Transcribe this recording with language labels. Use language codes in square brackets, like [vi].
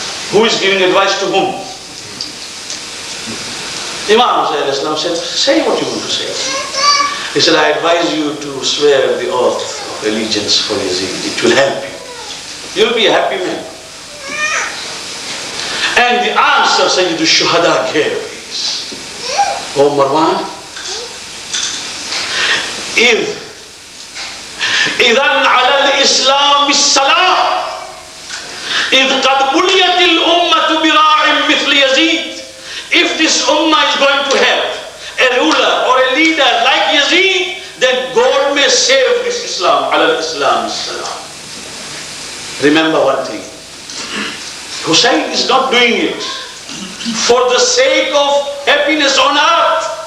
[en] Who is giving advice to whom? Imam al-Islam said, say what you want to say. He said, I advise you to swear the oath of allegiance for Yazid. It will help you. You'll be a happy man. And the answer Sayyid al-Shuhada gave is, O Marwan, [ar] إذن على الإسلام السلام إذ قد بليت الأمة براع مثل يزيد. [en] If this ummah is going to have a ruler or a leader like Yazid, then God may save this Islam. [ar] على الإسلام السلام. [en] Remember one thing, Hussein is not doing it for the sake of happiness on earth.